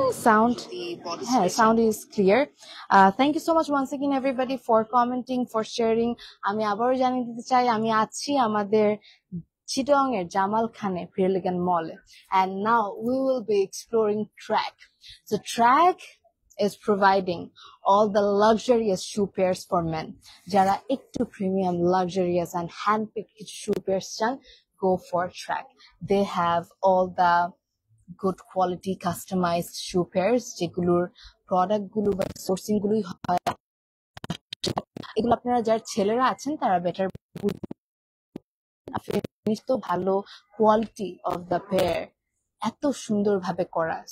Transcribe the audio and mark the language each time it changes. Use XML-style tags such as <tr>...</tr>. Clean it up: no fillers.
<en>Sound, yeah, sound is clear. Thank you so much once again everybody for commenting, for sharing.</en> <bn>আমি আবারও জানিয়ে দিতে চাই আমি আছি আমাদের চিটং এর জামাল খানে প্রিলিগান মলে,</bn> <en>and now we will be exploring Track. So Track is providing all the luxurious shoe pairs for men.</en> <bn>যারা একটু প্রিমিয়াম,</bn> <en>luxurious and handpicked কিছু shoe pairs চান, go for Track. They have all the good quality customized shoe pairs,</en> <bn>যেগুলোর product গুলো বা sourcing গুলোই হয়, এগুলো আপনারা যারা ছেলেরা আছেন তারা বেটার ফিনিশ তো ভালো, কোয়ালিটি অফ দ্য পেয়ার এত সুন্দর ভাবে করা।</bn>